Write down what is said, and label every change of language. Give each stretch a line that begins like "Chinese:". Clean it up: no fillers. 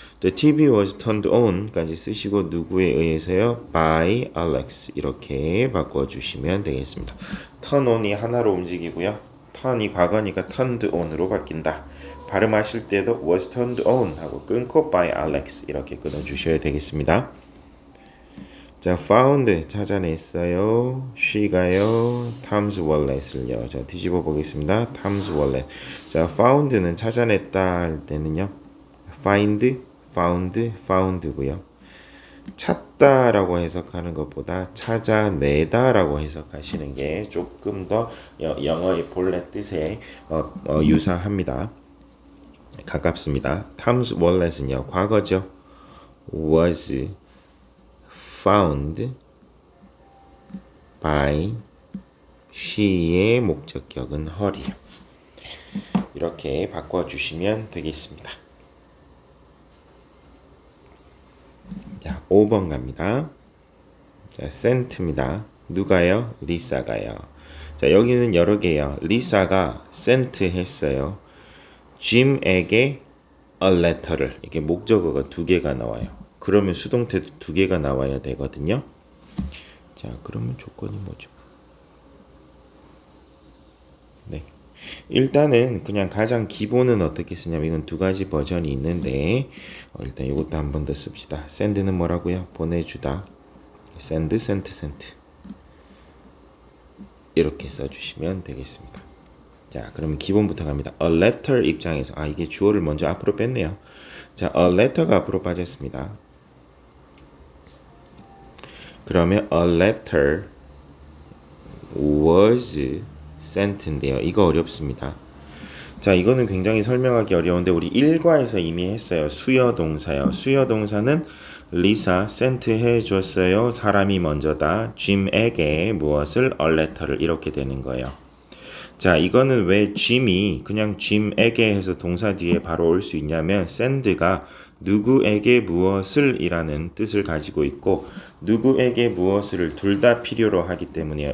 English: The TV was turned on까지
Korean: 쓰시고 누구에 의해서요? By Alex 이렇게 바꿔주시면 되겠습니다. turn on이 하나로 움직이고요. turn이 과거니까 turned on으로 바뀐다. 발음하실 때도
English: was turned on
Korean: 하고 끊고 by Alex 이렇게 끊어주셔야 되겠습니다. 자, found 찾아냈어요. she가요. Tom's wallet을요. 자, 뒤집어 보겠습니다. Tom's wallet. 자, found는 찾아냈다 할 때는요. find, found, found고요. 찾다라고 해석하는 것보다 찾아내다라고 해석하시는 게 조금 더 영어의 본래 뜻에 유사합니다. 가깝습니다. Tom's wallet은요. 과거죠.
English: was found by she의
Korean: 목적격은
English: her이요.
Korean: 이렇게 바꿔주시면 되겠습니다. 자, 5번 갑니다. 자, sent입니다. 누가요? 리사가요. 자, 여기는 여러 개요. 리사가 sent 했어요. 짐에게 a letter를, 이게 목적어가 두 개가 나와요. 그러면 수동태도 두 개가 나와야 되거든요. 자, 그러면 조건이 뭐죠? 네. 일단은 그냥 가장 기본은 어떻게 쓰냐면 이건 두 가지 버전이 있는데 일단 이것도 한 번 더 씁시다. send는 뭐라고요? 보내주다. send, sent 이렇게 써주시면 되겠습니다. 자, 그러면 기본부터 갑니다. a letter 입장에서 이게 주어를 먼저 앞으로 뺐네요. 자, a letter가 앞으로 빠졌습니다. 그러면 a letter was sent인데요. 이거 어렵습니다. 자, 이거는 굉장히 설명하기 어려운데 우리 1과에서 이미 했어요. 수여 동사요. 수여 동사는 리사 sent 해줬어요. 사람이 먼저다. 짐에게 무엇을 a letter를 이렇게 되는 거예요. 자, 이거는 왜 짐이 그냥 짐에게 해서 동사 뒤에 바로 올 수 있냐면 send가 누구에게 무엇을 이라는 뜻을 가지고 있고 누구에게 무엇을 둘 다 필요로 하기 때문이에요.